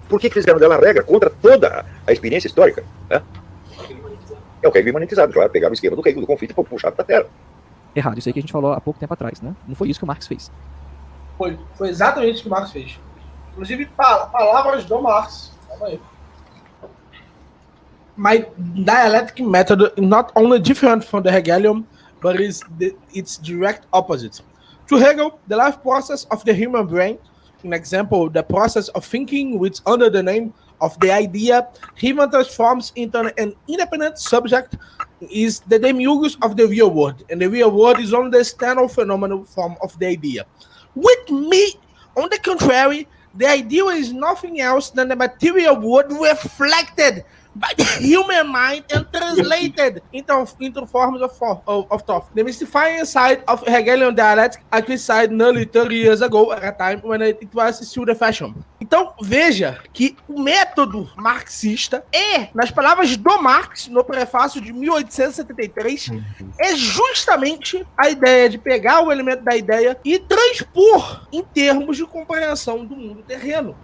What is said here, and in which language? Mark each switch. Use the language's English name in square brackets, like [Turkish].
[Portuguese] Por que fizeram dela a regra contra toda a experiência histórica? Né? É o Hegel imanentizado, claro. Pegaram o esquema do Hegel, do conflito e puxaram pra terra. Errado, isso aí que a gente falou há pouco tempo atrás, né? Não foi isso que o Marx fez. Foi exatamente isso que o Marx fez. Inclusive, palavras do Marx. Calma aí. [English] My dialectic method is not only different from the Hegelian, but its direct opposite. To Hegel, the life process of the human brain, an example, the process of thinking, which under the name of the idea, human transforms into an independent subject, is the demiurgus of the real world, and the real world is only the external phenomenal form of the idea. With me, on the contrary, the idea is nothing else than the material world reflected by the human mind and translated into forms of thought. The mystifying side of Hegelian dialectic I criticized nearly 30 years ago, at a time when it was still the fashion. [Portuguese] Então, veja que o método marxista nas palavras do Marx, no prefácio de 1873, é justamente a ideia de pegar o elemento da ideia e transpor em termos de compreensão do mundo terreno.